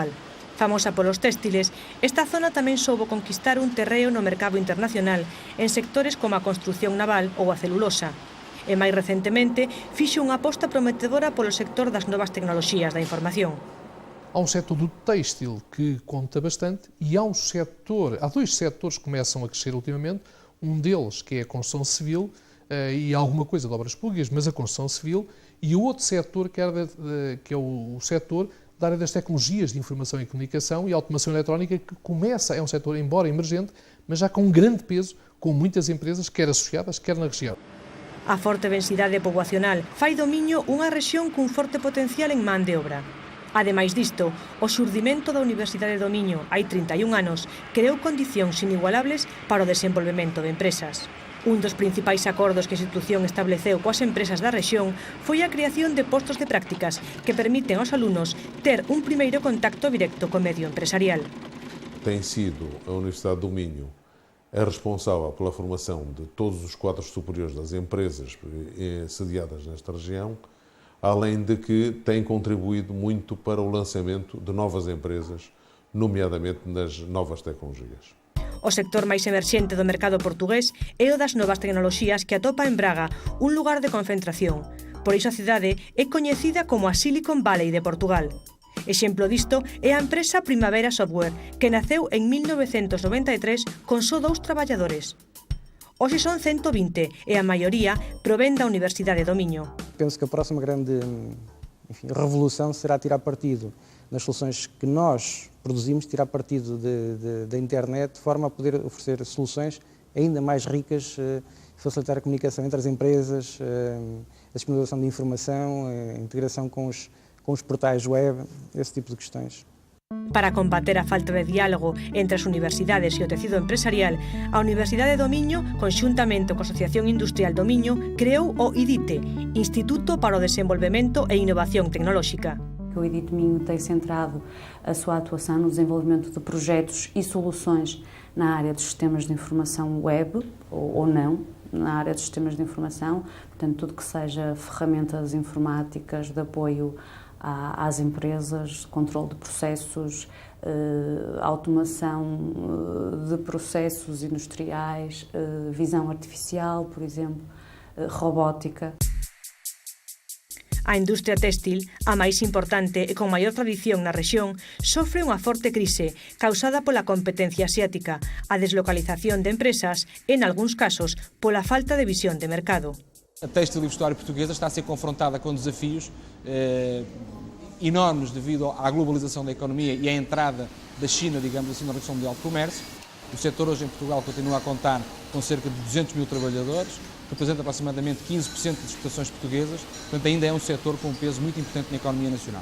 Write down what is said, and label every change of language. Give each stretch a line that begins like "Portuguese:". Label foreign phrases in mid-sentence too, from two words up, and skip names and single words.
Galician: Famosa polos téxtiles, esta zona tamén soubo conquistar un terreo no mercado internacional en sectores como a construción naval ou a celulosa. E máis recentemente fixo unha aposta prometedora polo sector das novas tecnoloxías da información.
Portuguese: Há um setor do têxtil que conta bastante e há dois setores que começam a crescer ultimamente. Um deles que é a construção civil e alguma coisa de obras públicas, mas a construção civil, e o outro setor que é o setor da área das tecnologias de informação e comunicação e automação eletrónica, que é um setor, embora emergente, mas já com um grande peso, com muitas empresas, quer associadas, quer na região.
Galician: A forte densidade poboacional fai do Miño unha rexión cun forte potencial en man de obra. Ademais disto, o xurdimento da Universidade do Miño hai 31 anos creou condicións inigualables para o desenvolvemento de empresas. Un dos principais acordos que a institución estableceu coas empresas da rexión foi a creación de postos de prácticas que permiten aos alumnos ter un primeiro contacto directo co medio empresarial.
Portuguese: Tem sido a Universidade do Minho a responsável pela formação de todos os quadros superiores das empresas sediadas nesta região, além de que tem contribuído muito para o lançamento de novas empresas, nomeadamente nas novas tecnologias.
Galician: O sector máis emerxente do mercado portugués é o das novas tecnoloxías que atopa en Braga un lugar de concentración, Por iso a cidade é coñecida como a Silicon Valley de Portugal. Exemplo disto é a empresa Primavera Software, que naceu en 1993 con só 2 traballadores. Hoxe son 120 e a maioría provén da Universidade do Miño.
Portuguese: Penso que a próxima grande revolução será tirar partido das soluções que nós produzimos, tirar partido da internet, de forma a poder oferecer soluções ainda mais ricas, facilitar a comunicação entre as empresas, a disponibilização de informação, a integração com os portais web, esse tipo de questões.
Galician: Para combater a falta de diálogo entre as universidades e o tecido empresarial, a Universidade do Miño, conxuntamente coa Asociación Industrial do Miño, creou o IDITE, Instituto para o Desenvolvemento e Innovación Tecnolóxica.
Portuguese: O IDITE Minho tem centrado a sua atuação no desenvolvimento de projetos e soluções na área dos sistemas de informação web, ou não, na área dos sistemas de informação, portanto, tudo que seja ferramentas informáticas de apoio às empresas, controle de processos, automação de processos industriais, visão artificial, por exemplo, robótica.
Galician: A industria téxtil, a máis importante e con maior tradición na rexión, sofre unha forte crise causada pola competencia asiática, a deslocalización de empresas e, en algúns casos, pola falta de visión de mercado.
Portuguese: A téxtil e vestuário portuguesa está a ser confrontada com desafios enormes devido à globalização da economia e à entrada da China, digamos assim, na Organização Mundial de Comércio. O setor hoje em Portugal continua a contar com cerca de 200 mil trabalhadores, representa aproximadamente 15% das exportações portuguesas, portanto ainda é um setor com um peso muito importante na economia nacional.